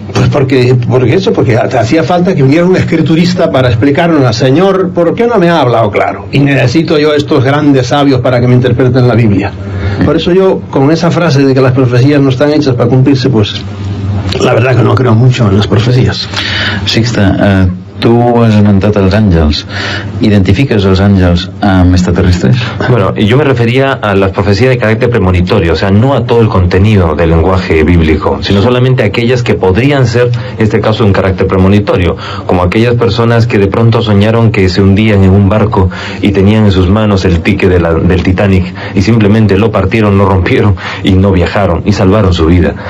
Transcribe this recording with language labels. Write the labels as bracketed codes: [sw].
[es] Pues porque hacía falta que viniera un escriturista para explicarnos al Señor, ¿por qué no me ha hablado claro? Y necesito yo estos grandes sabios para que me interpreten la Biblia. Por eso yo, con esa frase de que las profecías no están hechas para cumplirse, pues la verdad que no creo mucho en las profecías. [ca] Sixta, tu has esmentat els àngels. ¿Identifiques els àngels amb extraterrestres? [es] Bueno, yo me refería a las profecías de carácter premonitorio, o sea, no a todo el contenido del lenguaje bíblico, sino solamente a aquellas que podrían ser, en este caso, un carácter premonitorio, como aquellas personas que de pronto soñaron que se hundían en un barco y tenían en sus manos el ticket del Titanic, y simplemente lo partieron, lo rompieron y no viajaron y salvaron su vida.